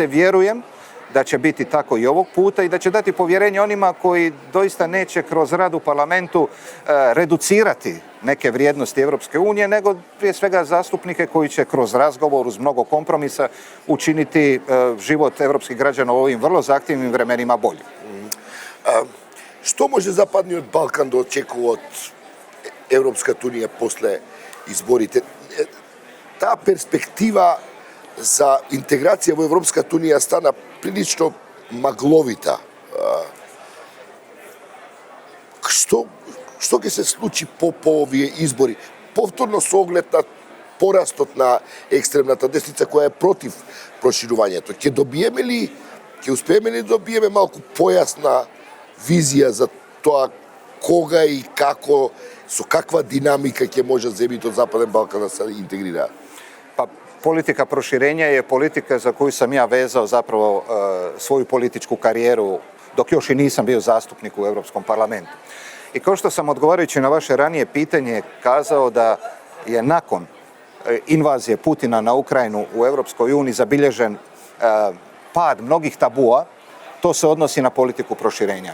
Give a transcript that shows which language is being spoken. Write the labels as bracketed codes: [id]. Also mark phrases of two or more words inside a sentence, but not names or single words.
[hr] Vjerujem da će biti tako i ovog puta i da će dati povjerenje onima koji doista neće kroz rad u parlamentu reducirati neke vrijednosti Europske unije, nego prije svega zastupnike koji će kroz razgovor uz mnogo kompromisa učiniti život europskih građana u ovim vrlo zahtjevnim vremenima boljim. [mk] Што може Западниот Балкан да очекува од Европската унија после изборите? Таа перспектива за интеграција во Европската унија стана прилично магловита. Што ќе се случи по овие избори? Повторно со оглед на порастот на екстремната десница која е против проширувањето. Ќе успееме ли да добиеме малку појасна визија за тоа кога и како, со каква динамика ќе може земјите од Западен Балкан да се интегрираат? [hr] Pa politika proširenja je politika za koju sam ja vezao zapravo svoju političku karijeru dok još i nisam bio zastupnik u Europskom parlamentu. I kao što sam odgovarajući na vaše ranije pitanje kazao da je nakon invazije Putina na Ukrajinu u Europskoj uniji zabilježen pad mnogih tabua, to se odnosi na politiku proširenja.